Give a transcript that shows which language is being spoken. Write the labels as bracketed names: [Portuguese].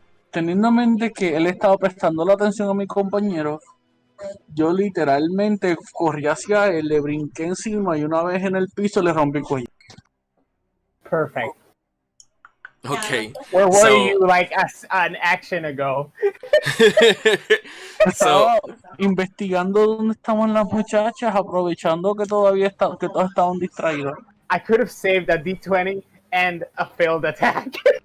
[Spanish] Teniendo en mente que él estaba prestando la atención a mi compañero, yo literalmente corrí hacia él, le brinqué encima y una vez en el piso le rompí el cuello. [English] Perfect. Okay. Where were you like an action ago? So, [Spanish] investigando dónde estaban las muchachas, aprovechando que todos estaban distraídos. [English] I could have saved a D20 and a failed attack.